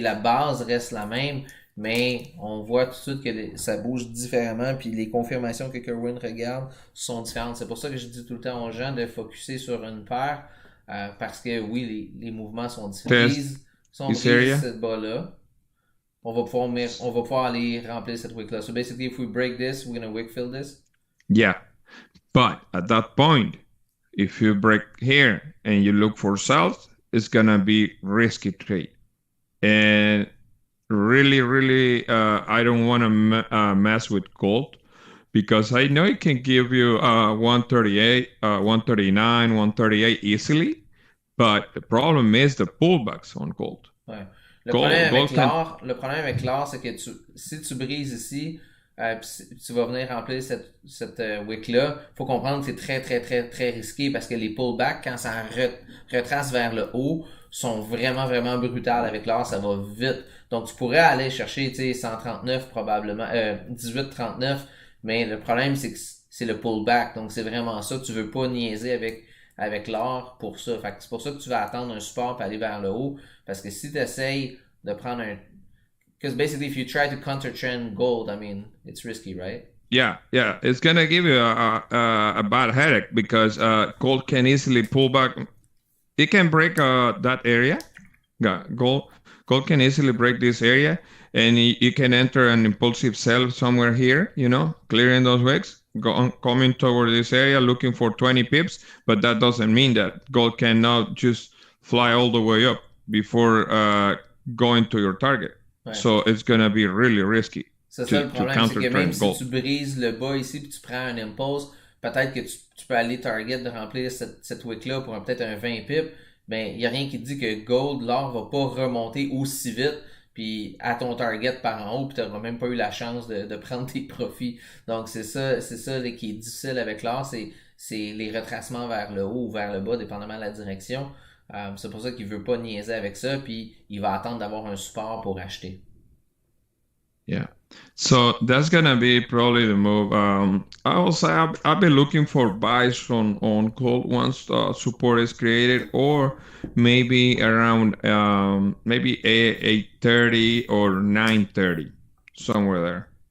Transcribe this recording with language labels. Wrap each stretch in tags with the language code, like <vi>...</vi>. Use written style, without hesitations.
<fr>La base reste la même, mais on voit tout de suite que ça bouge différemment, puis les confirmations que Kerwin regarde sont différentes. C'est pour ça que je dis tout le temps aux gens de focusser sur une paire, parce que oui, les mouvements sont différents. Brise cette bas-là. On va pouvoir aller remplir cette wick-là.</fr> <en>So basically, if we break this, we're going to wick fill this? Yeah, but at that point, if you break here and you look for sells, it's going to be risky trade. And really, I don't want to mess with gold, because I know it can give you 138, 139, 138 easily, but the problem is the pullbacks on gold.</en> <fr>Ouais. Le problème avec l'or, c'est que si tu brises ici, Puis tu vas venir remplir cette wick-là. Faut comprendre que c'est très, très, très, très risqué parce que les pullbacks, quand ça retrace vers le haut, sont vraiment, vraiment brutales avec l'or. Ça va vite. Donc, tu pourrais aller chercher, tu sais, 139 probablement, 18,39. Mais le problème, c'est que c'est le pullback. Donc, c'est vraiment ça. Tu veux pas niaiser avec l'or pour ça. Fait que c'est pour ça que tu vas attendre un support pour aller vers le haut. Parce que si tu essayes de prendre un...</fr> <en>Because basically, if you try to counter-trend gold, I mean, it's risky, right? Yeah, it's gonna give you a bad headache because gold can easily pull back. It can break that area. Yeah, gold can easily break this area, and you can enter an impulsive sell somewhere here. Clearing those wicks, coming toward this area, looking for 20 pips. But that doesn't mean that gold cannot just fly all the way up before going to your target.</en> <fr>Ouais.</fr> <en>So it's gonna be really risky.</en> <fr>C'est ça le problème, c'est que même si</fr> <en>gold.</en> <fr>tu brises le bas ici puis tu prends un impulse, peut-être que tu peux aller target de remplir cette wick-là pour peut-être un 20 pips, ben il n'y a rien qui dit que gold, l'or va pas remonter aussi vite puis à ton target par en haut puis tu n'auras même pas eu la chance de prendre tes profits. Donc c'est ça là, qui est difficile avec l'or, c'est les retracements vers le haut ou vers le bas, dépendamment de la direction. C'est pour ça qu'il veut pas niaiser avec ça puis il va attendre d'avoir un support pour acheter.</fr> <en>Yeah. So that's gonna be probably the move. I will say I've been looking for buys on gold once support is created, or maybe around maybe 8:30 or 9:30, somewhere there.</en>